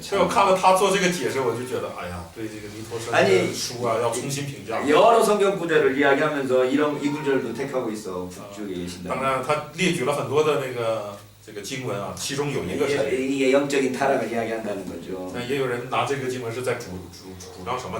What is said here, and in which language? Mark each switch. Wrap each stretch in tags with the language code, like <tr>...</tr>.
<zh>所以我看了他做这个解释，我就觉得，哎呀，对这个尼托生的书啊，要重新评价。</zh> <ko>여러 성경 구절을 이야기하면서 이런 이 구절도 택하고 있어. 북쪽에 계신다.</ko> <zh>当然，他列举了很多的这个经文啊，其中有一个是，</zh> <ko>이게 영적인 타락을 이야기한다는 거죠.</ko> <zh>那也有人拿这个经文是在主张什么？</zh>